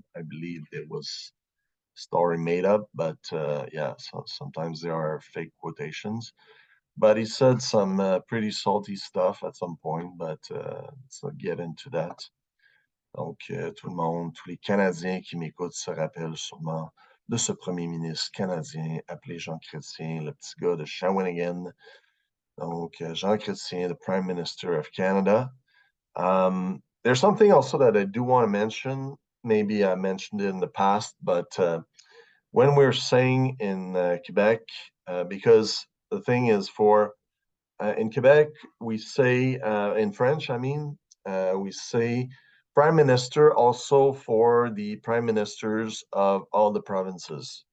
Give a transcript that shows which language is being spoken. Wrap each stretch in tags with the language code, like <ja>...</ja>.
<en>I believe it was story made up, but yeah, so sometimes there are fake quotations. But he said some pretty salty stuff at some point, but let's not get into that.</en> <fr>Donc, tout le monde, tous les Canadiens qui m'écoutent se rappellent sûrement de ce premier ministre canadien appelé Jean Chrétien, le petit gars de Shawinigan.</fr> <en>Donc, Jean Chrétien, the Prime Minister of Canada. There's something also that I do want to mention. Maybe I mentioned it in the past, but when we're saying in Quebec, because the thing is in Quebec, we say, in French, I mean, we say prime minister also for the prime ministers of all the provinces.</en>